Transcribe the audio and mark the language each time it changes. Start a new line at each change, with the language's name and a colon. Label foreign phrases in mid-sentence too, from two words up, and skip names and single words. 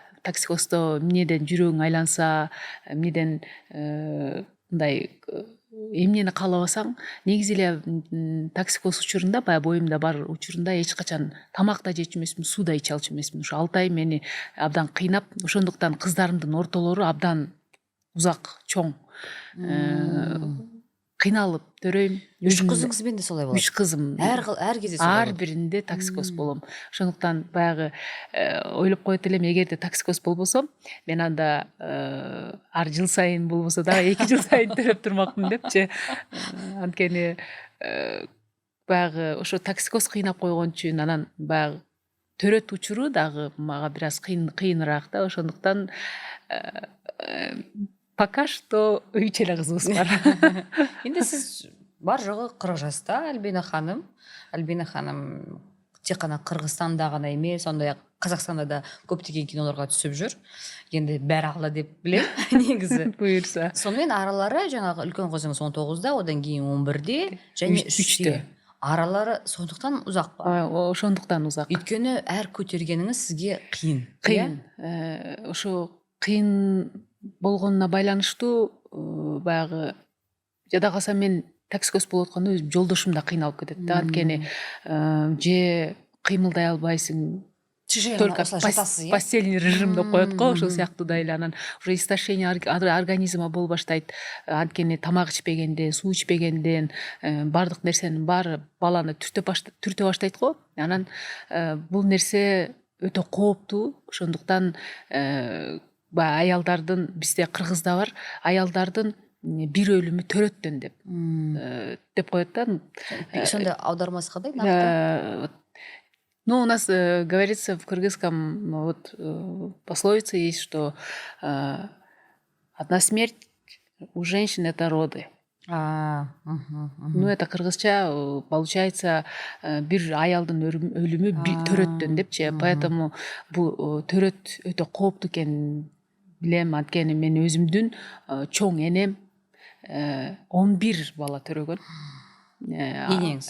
Kyrgyz: Токсикоздо эмнеден жүрөгүң айланса, эмнеден мындай эмнени каалабасаң, негизи эле токсикоз учурунда, баягы боюмда бар учурунда эч качан тамак да жечү эмесмин, суу да иче алчу эмесмин. Ошо 6 ай мени абдан кыйнап, ошондуктан кыздарымдын ортолору абдан узак, чоң. кыйналып төрөйм.
Kazakh: Үч кызыңызбен де солай болот.
Kyrgyz: Үч кызым.
Kazakh: Ар кезде солай
Kyrgyz: Ар биринде токсикоз болом. Ошондуктан баягы ойлоп коет элем, эгерде токсикоз болбосом, мен анда ар жыл сайын болбосо да 2 жыл сайын төрөп турмакмын депчи. Анткени баягы ошо токсикоз кыйнап койгон үчүн анан баягы төрөт учуру дагы мага бир аз кыйыныраак да. Ошондуктан
Russian: пока что
Kyrgyz: үч эле кызыбыз бар.
Kazakh: Енді сіз бар жоғы 40 жаста Альбина ханым. Альбина ханым тек қана Қырғызстанда ғана емес, сондай-ақ Қазақстанда да көптеген киноларға түсіп жүр. Енді бәрі алла деп білем негізі. Буйырса. Сонымен аралары жаңағы үлкен қызыңыз 19-да, одан кейін 11-де және 3-те. Аралары сондықтан ұзақ па?
Kyrgyz: Ошондуктан ұзақ.
Kazakh: Өйткені әр көтергеніңіз сізге қиын.
Kyrgyz: Кыйын. Ошо кыйын болгонуна байланыштуу баягы жада калса мен токсикоз болуп атканда өзүм жолдошум да кыйналып кетет да. Анткени же кыймылдай албайсың,
Russian: только постельный режим
Kyrgyz: деп коет го, ошол сыяктуу да эле. Анан
Russian: уже истощение организма
Kyrgyz: боло баштайт. Анткени тамак ичпегенден, суу ичпегенден баардык нерсенин баары баланы түртө баштайт го. Анан бул нерсе өтө кооптуу. Ошондуктан аялдардын, бизде Кыргызда бар, аялдардын бир өлүмү төрөттөн деп коет да.
Kazakh: Сонда аудармасы кандай накты?
Russian: Ну, у нас говорится в кыргызском вот пословица есть, что одна смерть у женщин это роды. Ну, это кыргызча получается
Kyrgyz: бир аялдын өлүмү төрөттөн депчи. Поэтому бул төрөт өтө кооптуу экенин билем. Анткени мен өзүмдүн чоң энем 11 бала төрөгөн. Энеңиз